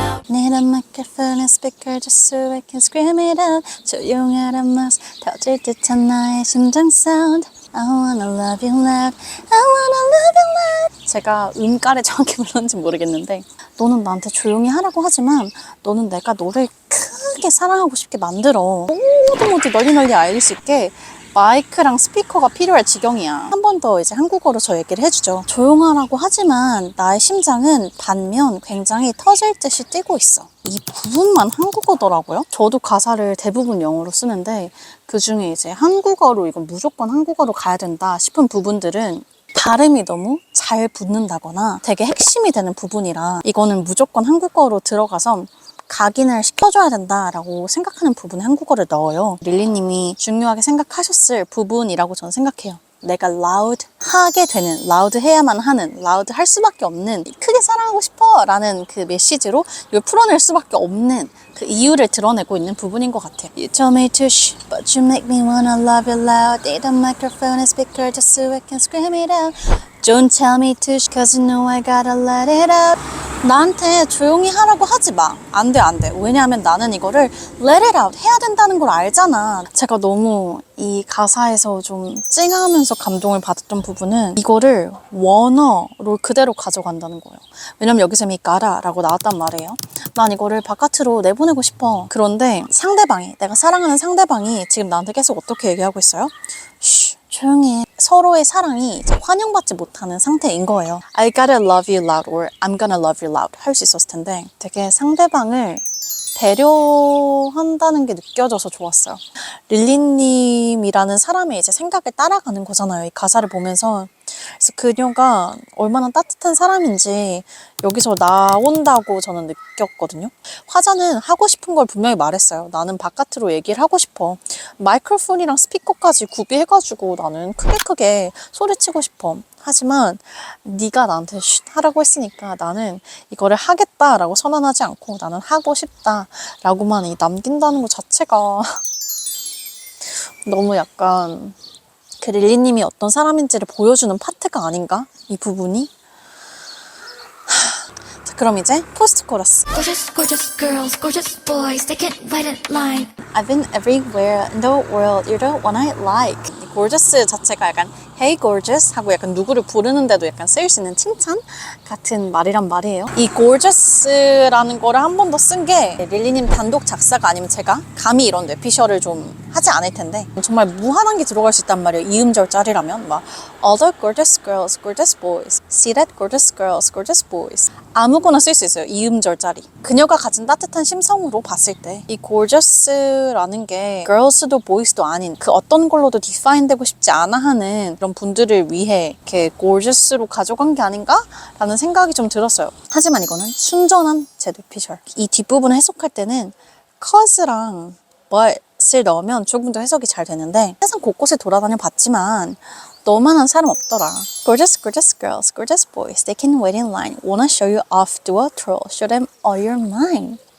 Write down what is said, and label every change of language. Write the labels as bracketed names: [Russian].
[English] Need a microphone and speaker just so I can scream it out. [Korean] 조용하란 맛 터질 듯한 나의 심장 사운드. [English] I wanna love you loud. I wanna love you loud. [Korean] 제가 음가를 정확히 불렀는지 모르겠는데 너는 나한테 조용히 하라고 하지만 너는 내가 너를 크게 사랑하고 싶게 만들어. 모두 널리 알릴 수 있게 마이크랑 스피커가 필요할 지경이야. 한 번 더 이제 한국어로 저 얘기를 해주죠. 조용하라고 하지만 나의 심장은 반면 굉장히 터질 듯이 뛰고 있어. 이 부분만 한국어더라고요. 저도 가사를 대부분 영어로 쓰는데 그 중에 이제 한국어로 이건 무조건 한국어로 가야 된다 싶은 부분들은 발음이 너무 잘 붙는다거나 되게 핵심이 되는 부분이라 이거는 무조건 한국어로 들어가서 각인을 시켜줘야 된다라고 생각하는 부분에 한국어를 넣어요. 릴리님이 중요하게 생각하셨을 부분이라고 저는 생각해요. 내가 loud 하게 되는, loud 해야만 하는, loud 할 수밖에 없는, 크게 사랑하고 싶어 라는 그 메시지로 이걸 풀어낼 수밖에 없는 그 이유를 드러내고 있는 부분인 것 같아요. [English] You told me to shh, but you make me wanna love you loud. Need a microphone and speaker just so I can scream it out. Don't tell me to shh, cause you know I gotta let it out. [Korean] 나한테 조용히 하라고 하지 마. 안 돼, 안 돼. 왜냐하면 나는 이거를 let it out 해야 된다는 걸 알잖아. 제가 너무 이 가사에서 좀 찡하면서 감동을 받았던 부분은 이거를 원어로 그대로 가져간다는 거예요. 왜냐면 여기서 이미 가라라고 나왔단 말이에요. 난 이거를 바깥으로 내보내고 싶어. 그런데 상대방이, 내가 사랑하는 상대방이 지금 나한테 계속 어떻게 얘기하고 있어요? 쉬, 조용히 해. 서로의 사랑이 이제 환영받지 못하는 상태인 거예요. I gotta love you loud or I'm gonna love you loud 할 수 있었을 텐데 되게 상대방을 배려한다는 게 느껴져서 좋았어요. 릴리님이라는 사람의 이제 생각을 따라가는 거잖아요. 이 가사를 보면서. 그래서 그녀가 얼마나 따뜻한 사람인지 여기서 나온다고 저는 느꼈거든요. 화자는 하고 싶은 걸 분명히 말했어요. 나는 바깥으로 얘기를 하고 싶어. 마이크로폰이랑 스피커까지 구비해가지고 나는 크게 소리치고 싶어. 하지만 네가 나한테 쉿 하라고 했으니까 나는 이거를 하겠다라고 선언하지 않고 나는 하고 싶다라고만 남긴다는 것 자체가 너무 약간 그 릴리님이 어떤 사람인지를 보여주는 파트가 아닌가? 이 부분이? 자, 그럼 이제 포스트 코러스. [English] Gorgeous, gorgeous girls, gorgeous boys, they can't wait in line. I've been everywhere in the world, you're the one I like. [Korean] 이 gorgeous 자체가 약간 Hey gorgeous 하고 약간 누구를 부르는데도 약간 쓰일 수 있는 칭찬 같은 말이란 말이에요. 이 gorgeous라는 거를 한 번 더 쓴 게 릴리님 단독 작사가 아니면 제가 감히 이런 뇌피셜을 좀 하지 않을 텐데 정말 무한한 게 들어갈 수 있단 말이에요. [English] 이음절짜리라면 막 Other gorgeous girls, gorgeous boys, see that gorgeous girls, gorgeous boys 아무거나 쓸 수 있어요. [Korean] 이음절짜리. 그녀가 가진 따뜻한 심성으로 봤을 때 이 gorgeous라는 게 girls도 boys도 아닌 그 어떤 걸로도 define 되고 싶지 않아 하는 그런 분들을 위해 이렇게 gorgeous로 가져간 게 아닌가? 라는 생각이 좀 들었어요. 하지만 이거는 순전한 제 뇌피셜. 이 뒷부분을 해석할 때는 cause랑 but을 넣으면 조금 더 해석이 잘 되는데 세상 곳곳에 돌아다녀 봤지만 너만한 사람 없더라. [English] Gorgeous, gorgeous girls, gorgeous boys, they can wait in line. Wanna show you off, do a twirl, show them all you're mine.